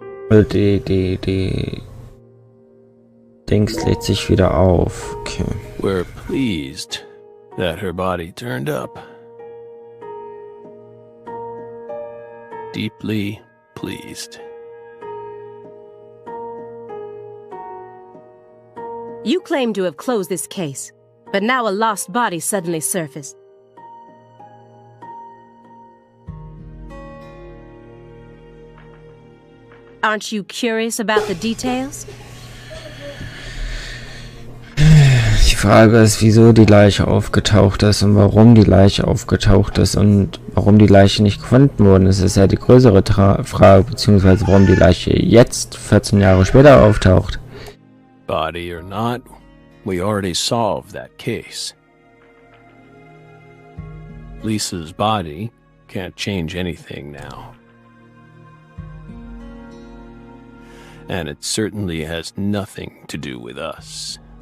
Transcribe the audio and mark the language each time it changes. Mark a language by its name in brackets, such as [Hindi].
[German] Die Dings lädt sich wieder auf. Okay. [English] We're pleased that her body turned up. Deeply pleased. You claim to have closed this case, but now a lost body suddenly surfaced. Aren't you curious about the details? [German] Die Frage ist, wieso die Leiche aufgetaucht ist und warum die Leiche aufgetaucht ist und warum die Leiche nicht gefunden wurde. Das ist ja die größere Frage, beziehungsweise warum die Leiche jetzt, 14 Jahre später, auftaucht. [English] Body or not, we already solved that case. Lisa's body can't change anything now. And it certainly has nothing to do with us.